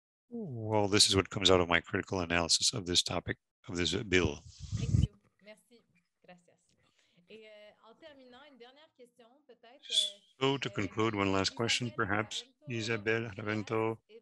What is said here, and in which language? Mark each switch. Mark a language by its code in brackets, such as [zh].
[en] Well, this is what comes out of my critical analysis of this topic, of this bill. Thank you. [fr] Merci. [es] Gracias. [fr] En terminant, une dernière question, peut-être. [en] So to conclude, one last question, perhaps, Isabel Ravento.